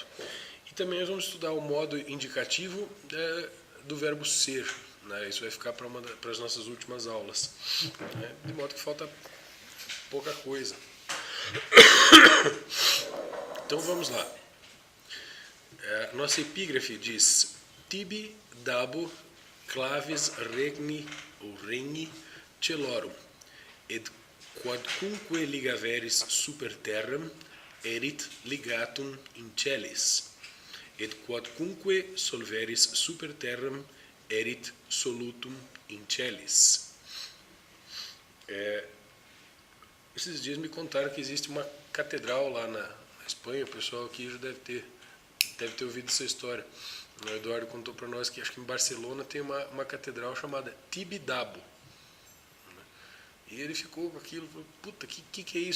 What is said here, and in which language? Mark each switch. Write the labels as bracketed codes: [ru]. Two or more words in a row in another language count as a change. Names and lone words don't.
[pt] E também nós vamos estudar o modo indicativo do verbo ser. Isso vai ficar para as nossas últimas aulas, de modo que falta pouca coisa. Então vamos lá. Nossa epígrafe diz: [la] tibi dabo claves regni ou regni celorum, et quodcunque ligaveris super terram erit ligatum in celis, et quodcunque solveris super terram erit solutum in celis. [pt] Esses dias me contaram que existe uma catedral lá na Espanha. O pessoal aqui já deve ter ouvido essa história. O Eduardo contou para nós que acho que em Barcelona tem uma catedral chamada Tibidabo. E ele ficou com aquilo, falou: puta, que é isso?